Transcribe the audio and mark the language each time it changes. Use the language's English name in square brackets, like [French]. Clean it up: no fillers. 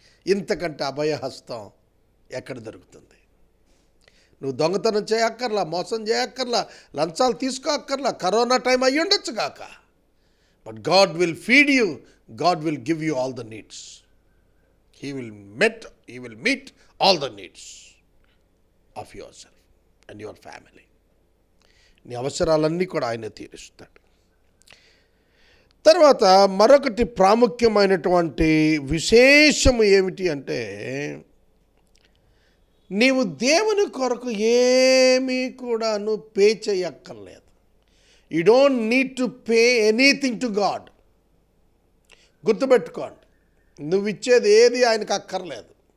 [Telugu] ఇంతకంటే అభయహస్తం ఎక్కడ దొరుకుతుంది? నువ్వు దొంగతనం చేయక్కర్లా, మోసం చేయక్కర్లా, లంచాలు తీసుకోక్కర్లా. కరోనా టైం అయ్యి ఉండొచ్చు కాక, [English] But God will feed you, God will give you all the needs. He will meet all the needs of yourself and your family. [Telugu] నీ అవసరాలన్నీ కూడా ఆయన తీరుస్తాడు. తర్వాత మరొకటి ప్రాముఖ్యమైనటువంటి విశేషము ఏమిటి అంటే, నీవు దేవుని కొరకు ఏమీ కూడా పే చేయక్కర్లేదు. [English] You don't need to pay anything to God. [Telugu] గుర్తుపెట్టుకోండి, నువ్వు ఇచ్చేది ఏది ఆయనకు అక్కర్లేదు.